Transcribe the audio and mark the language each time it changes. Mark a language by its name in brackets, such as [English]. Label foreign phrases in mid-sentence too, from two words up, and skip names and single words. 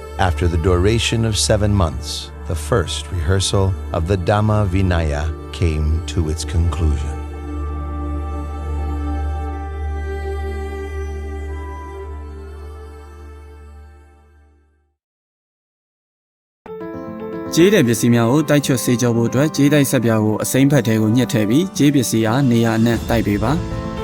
[English] After the duration of 7 months, the first rehearsal of the Dhamma Vinaya came to its conclusion. [Burmese] Jade ပစ္စည်းများကိုတိုက်ချွတ်စေကြဖို့အတွက် Jade ဆက်ပြားကိုအစိမ်းဖက်ထဲကိုညှစ်ထည့်ပြီး Jade ပစ္စည်းအားနေရာအနှံ့တိုက်ပေးပါ